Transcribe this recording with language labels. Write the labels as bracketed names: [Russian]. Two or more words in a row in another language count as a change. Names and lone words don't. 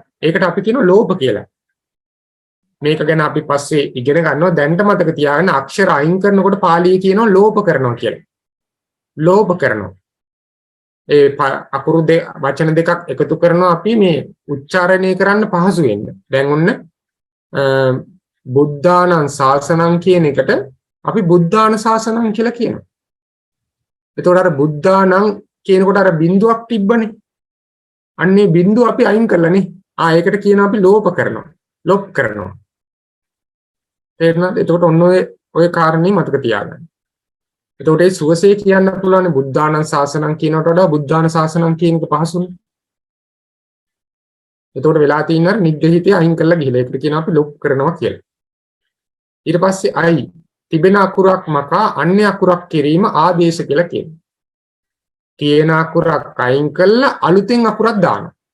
[Sinhala] ඒකට අපි කියනවා ලෝප කියලා. මේක ගැන අපි පස්සේ ඉගෙන ගන්නවා. දැනට මතක තියාගන්න අක්ෂර අයින් කරනකොට පාලියේ කියනවා ලෝප කරනවා කියලා. ලෝප කරනවා. ඒ අකුරු වචන දෙකක් එකතු කරනවා අපි මේ උච්චාරණය කරන්න පහසු වෙන්න. දැන් ඔන්න [Pali] බුද්ධානං ශාසනං [Sinhala] කියන එකට අපි [Pali] බුද්ධාන ශාසනං [Sinhala] කියලා කියනවා. එතකොට අර බුද්ධානං කියනකොට අර බිඳුවක් තිබ්බනේ. අන්නේ බිඳුව අපි අයින් කරලානේ. ඒකට කියනවා අපි ලෝප කරනවා. ලොප් කරනවා. තේරුණාද? එතකොට ඔන්න ඔය කාරණේ මතක තියාගන්න. එතකොට ඒ සුවසේ කියන්න පුළුවන් [Pali] බුද්ධානං ශාසනං [Sinhala] කියනකට වඩා [Pali] බුද්ධාන ශාසනං [Sinhala] කියන එක පහසුනේ. එතකොට වෙලා තියෙන අර නිග්‍රහිතය අයින් කරලා ගිහලා ඒකට කියනවා අපි ලොප් කරනවා කියලා. ඊට පස්සේ අයි තිබෙන අකුරක් මකා අන්‍ය අකුරක් කිරීම ආදේශ කියලා කියනවා. තියෙන අකුරක් අයින් කරලා අලුතෙන් අකුරක් දානවා.